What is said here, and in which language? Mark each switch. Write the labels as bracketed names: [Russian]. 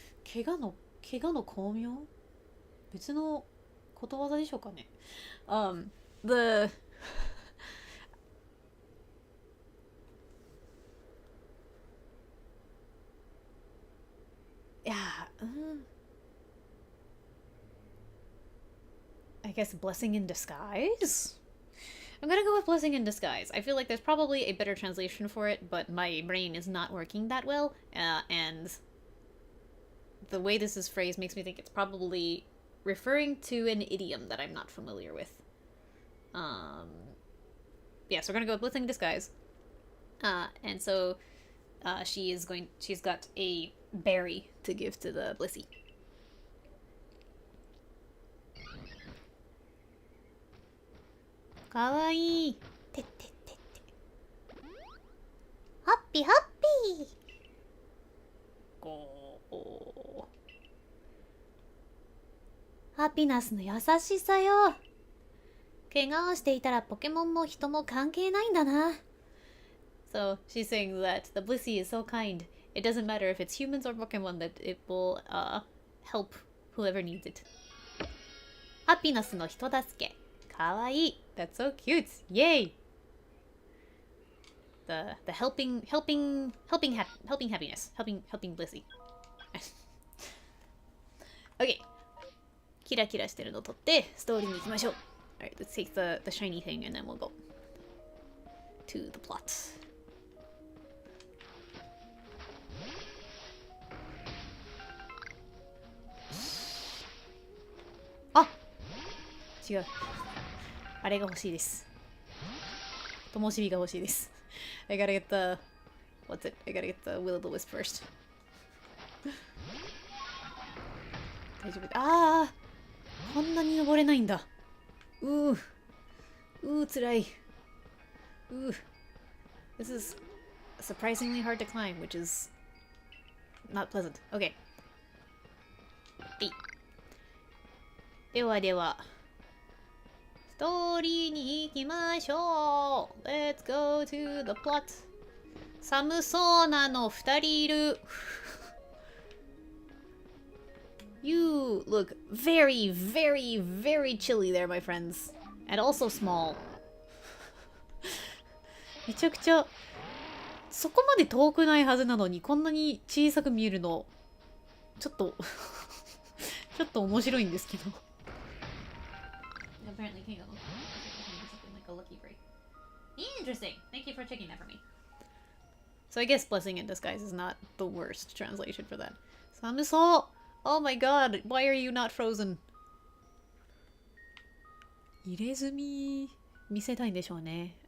[Japanese] 怪我の巧妙別のことわざでしょうかねthe Yeah. [English] I guess blessing in disguise? I'm gonna go with blessing in disguise. I feel like there's probably a better translation for it, but my brain is not working that well, and the way this is phrased makes me think it's probably referring to an idiom that I'm not familiar with. Yeah, so we're gonna go with blessing in disguise. And so she's got a berry to give to the Blissey. [Japanese] Kawaii. [English] Happy, happy. Go. [Japanese] ハピナスの優しさよ。怪我をしていたらポケモンも人も関係ないんだな。 [English] So she's saying that the Blissey is so kind. It doesn't matter if it's humans or Pokemon that it will help whoever needs it. [Japanese] ハピナスの人助け。かわいい。 [English] That's so cute. Yay. The helping happiness. Helping Blissey. [Japanese] Okay. キラキラしてるのを取ってストーリーに行きましょう。 [English] Alright, let's take the shiny thing and then we'll go to the plot. [Japanese] Ah! 違う。あれが欲しいです。灯火が欲しいです。 [English] I gotta get the... What's it? I gotta get the Will-O-the-Wisp first. [Japanese] 大丈夫。ああこんなに登れないんだ。辛い。 [English] This is surprisingly hard to climb, which is not pleasant. Okay. [Japanese] ではでは、ストーリーに行きましょう。 [English] Let's go to the plot. [Japanese] 寒そうなの2人いる。 [English] You look very, very, very chilly there, my friends. And also small. [Japanese] めちゃくちゃ、そこまで遠くないはずなのに、こんなに小さく見えるの、ちょっと、ちょっと面白いんですけど。 [English] Apparently, King of something like a lucky break. Interesting. Thank you for checking that for me. So I guess blessing in disguise is not the worst translation for that. [Japanese] 寒そう。 [English] Oh my god, why are you not frozen? [Japanese] 入れ墨見せたいんでしょうね。